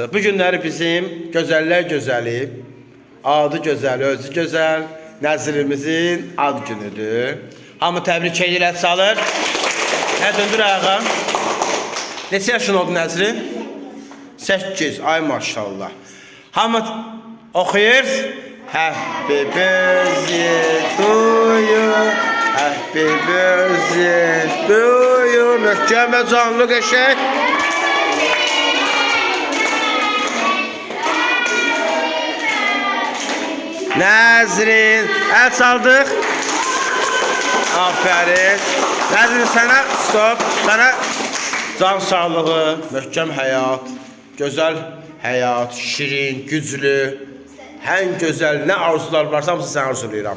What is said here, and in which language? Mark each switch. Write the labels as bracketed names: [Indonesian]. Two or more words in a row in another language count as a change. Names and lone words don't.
[Azerbaijani] Bu günləri bizim gözəllər gözəli, adı gözəl, özü gözəl Nəzrimizin ad günüdür. Hamı təbrik edirlər, salır. Nə döndür ayağa? Neçə yaşın oldu Nəzrin? 8. Ay maşallah. Hamı oxuyur. [English] Happy birthday to you. Happy birthday to you. [Azerbaijani] Möhkəm və canlı qəşəng. Nəzrin, əl çaldıq. Aferin. Nəzrin, sənə stop, sənə can sağlığı, möhkəm həyat, gözəl həyat, şirin, güclü, ən gözəl nə arzular varsa hamısı sən arzulayıram.